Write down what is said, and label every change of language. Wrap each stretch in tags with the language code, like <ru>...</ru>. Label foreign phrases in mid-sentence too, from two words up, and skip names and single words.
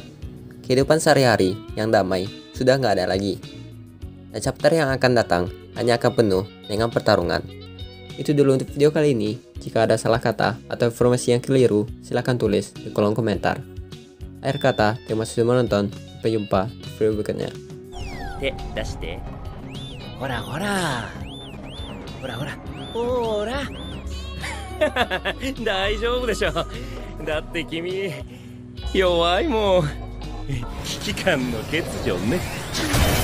<id>Kehidupan sehari-hari yang damai sudah nggak ada lagi. Dan chapter yang akan datang hanya akan penuh dengan pertarungan. Itu dulu untuk video kali ini. Jika ada salah kata atau informasi yang keliru, silahkan tulis di kolom komentar. Akhir kata, terima kasih sudah menonton. Sampai jumpa di video berikutnya.</id> <ja>ほらほら. ほらほら. ほら大丈夫でしょ。だって君弱いもん。危機感の欠如ね。</ja>